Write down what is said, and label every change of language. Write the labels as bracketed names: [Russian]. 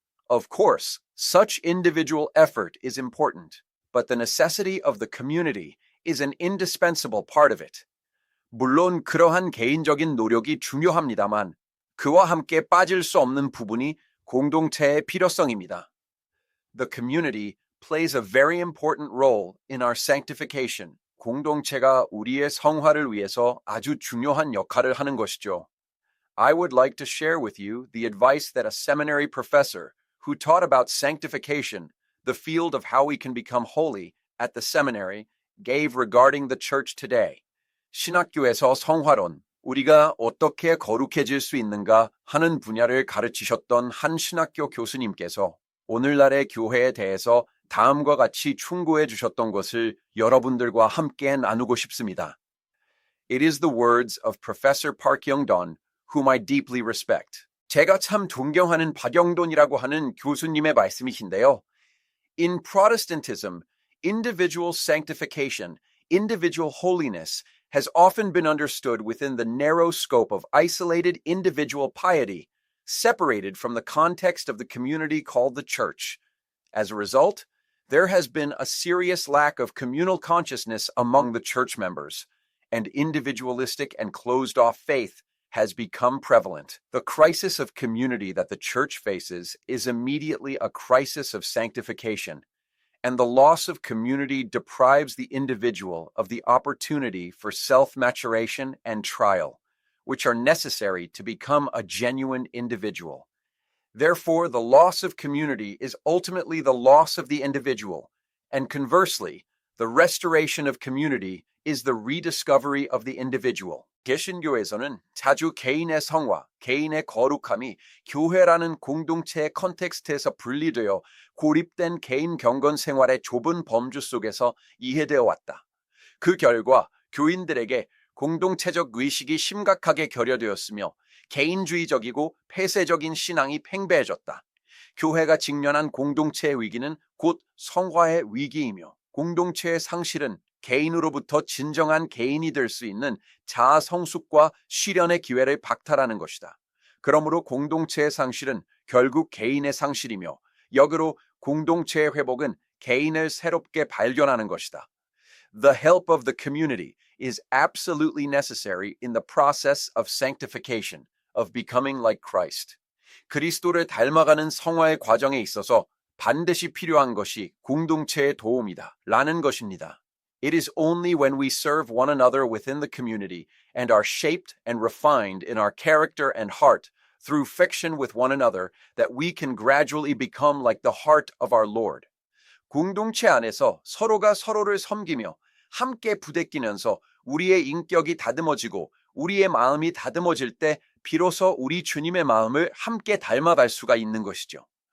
[English] Of course, such individual effort is important, but the necessity of the community is an indispensable part of it. [Korean] 물론 그러한 개인적인 노력이 중요합니다만 그와 함께 빠질 수 없는 부분이 공동체의 필요성입니다. [English] The community plays a very important role in our sanctification. [Korean] 공동체가 우리의 성화를 위해서 아주 중요한 역할을 하는 것이죠. [English] I would like to share with you the advice that a seminary professor who taught about sanctification, the field of how we can become holy, at the seminary, gave regarding the church today. [Korean] 신학교에서 성화론, 우리가 어떻게 거룩해질 수 있는가 하는 분야를 가르치셨던 한 신학교 교수님께서 오늘날의 교회에 대해서 다음과 같이 충고해 주셨던 것을 여러분들과 함께 나누고 싶습니다. [English] It is the words of Professor Park Young-don, whom I deeply respect. [Korean] 제가 참 존경하는 박영돈이라고 하는 교수님의 말씀이신데요. [English] In Protestantism, individual sanctification, individual holiness, has often been understood within the narrow scope of isolated individual piety, separated from the context of the community called the church. As a result, there has been a serious lack of communal consciousness among the church members, and individualistic and closed-off faith has become prevalent. The crisis of community that the church faces is immediately a crisis of sanctification, and the loss of community deprives the individual of the opportunity for self-maturation and trial, which are necessary to become a genuine individual. Therefore, the loss of community is ultimately the loss of the individual, and conversely, the restoration of community is the rediscovery of the individual. [Korean] 개신교에서는 자주 개인의 성화, 개인의 거룩함이 교회라는 공동체의 컨텍스트에서 분리되어 고립된 개인 경건 생활의 좁은 범주 속에서 이해되어 왔다. 그 결과 교인들에게 공동체적 의식이 심각하게 결여되었으며 개인주의적이고 폐쇄적인 신앙이 팽배해졌다. 교회가 직면한 공동체의 위기는 곧 성화의 위기이며 공동체의 상실은 개인으로부터 진정한 개인이 될 수 있는 자아 성숙과 실현의 기회를 박탈하는 것이다. 그러므로 공동체의 상실은 결국 개인의 상실이며 역으로 공동체의 회복은 개인을 새롭게 발견하는 것이다. [English] The help of the community is absolutely necessary in the process of sanctification, of becoming like Christ. [Korean] 그리스도를 닮아가는 성화의 과정에 있어서 반드시 필요한 것이 공동체의 도움이다. 라는 것입니다. [English] It is only when we serve one another within the community and are shaped and refined in our character and heart through fiction with one another that we can gradually become like the heart of our Lord. [Korean] 공동체 안에서 서로가 서로를 섬기며 함께 부대끼면서 우리의 인격이 다듬어지고 우리의 마음이 다듬어질 때 비로소 우리 주님의 마음을 함께 닮아갈 수가 있는 것이죠.